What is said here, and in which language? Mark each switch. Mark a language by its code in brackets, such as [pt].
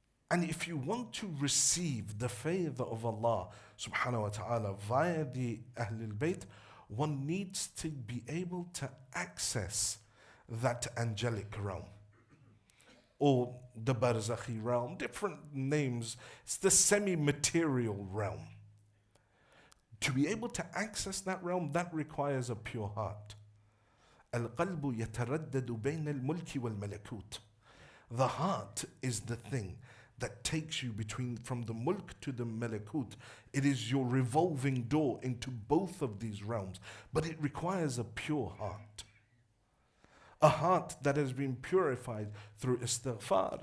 [en] And if you want to receive the faith of Allah subhanahu wa ta'ala via the Ahlul Bayt, one needs to be able to access that angelic realm, or the barzakhi realm, different names. It's the semi-material realm. To be able to access that realm, that requires a pure heart. [ar] القلب يتردد بين الملك والملكوت. [en] The heart is the thing that takes you from the mulk to the malakut. It is your revolving door into both of these realms, but it requires a pure heart. A heart that has been purified through istighfar.